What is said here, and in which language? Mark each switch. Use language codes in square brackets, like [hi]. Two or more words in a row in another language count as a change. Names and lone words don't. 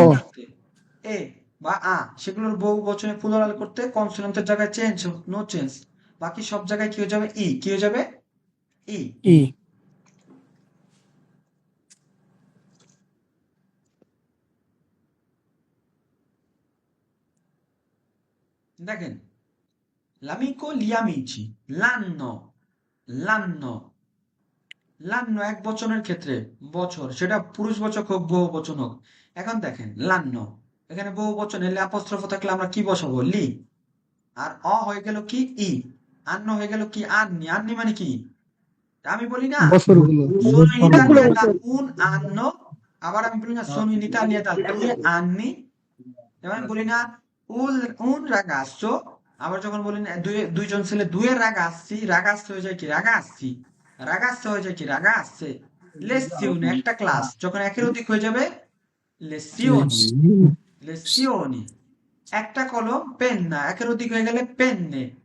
[bn] কনসোনেন্টে এ বা আ, সেগুলোর বহু বচনে প্লুরাল করতে কনসোনেন্টের জায়গায় চেঞ্জ, [en] no change. [bn] বাকি সব জায়গায় কি হয়ে যাবে? ই। কি হয়ে যাবে? ই। ই দেখেন, [it] l'amico, gli amici, l'anno, l'anno [bn] এক বচনের ক্ষেত্রে বছর, সেটা পুরুষবাচক হোক বহু বচন হোক। এখন দেখেন l'anno, এখানে বহু বচন এলে অ্যাপোস্ট্রোফ থাকলে আমরা কি বসাবো? লি। আর হয়ে গেল কি? ই। আন্ন হয়ে গেল কি? আন্নি। আন্নি মানে কি? আমি বলি না বছরগুলো, [it] sono in [bn] সবগুলো [it] Italia da [bn] বছর। [it] un anno, [bn] আবার আমি বলি না [it] sono in Italia da 2 anni, [bn] যেমন আমি বলি না [it] un ragazzo, [bn] আবার যখন বলি না দুইজন ছেলে, [it] due ragazzi, [bn] রাগাচ্ছে হয়ে যায় কি? রাগাচ্ছি। রাগাচ্ছে হয়ে যায় কি? রাগাচ্ছে। lezione, একটা ক্লাস, যখন একের অধিক হয়ে যাবে [it] lezioni, lezioni। [bn] একটা কলম, পেন্না, একের অধিক হয়ে গেলে পেন্নে।